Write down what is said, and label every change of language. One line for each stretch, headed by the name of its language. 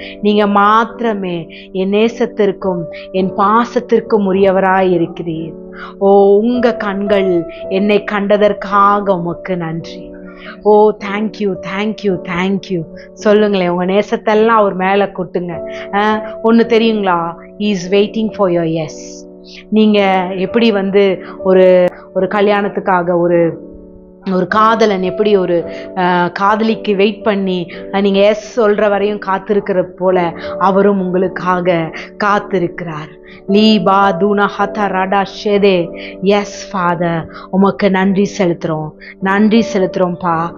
Tamil: நீங்க மாத்திரமே என் நேசத்திற்கும் என் பாசத்திற்கும் உரியவராய் இருக்கிறீர். ஓ, உங்க கண்கள் என்னை கண்டதற்காக உமக்கு நன்றி. ஓ, தேங்க்யூ தேங்க்யூ தேங்க்யூ. சொல்லுங்களேன், உங்க நேசத்தெல்லாம் அவர் மேல கொட்டுங்க. ஒன்று தெரியுங்களா?
English: he is waiting for your yes.
Tamil: நீங்க எப்படி ஒரு கல்யாணத்துக்காக ஒரு காதலன் எப்படி ஒரு காதலிக்கு வெயிட் பண்ணி நீங்க எஸ் சொல்ற வரையும் காத்திருக்கிற போல அவரும் உங்களுக்காக காத்திருக்கிறார். லீபா தூனா ஹதா ராடா ஷேதே. எஸ் ஃபாதர், உமக்கு நன்றி செலுத்துறோம், நன்றி செலுத்துறோம்ப்பா.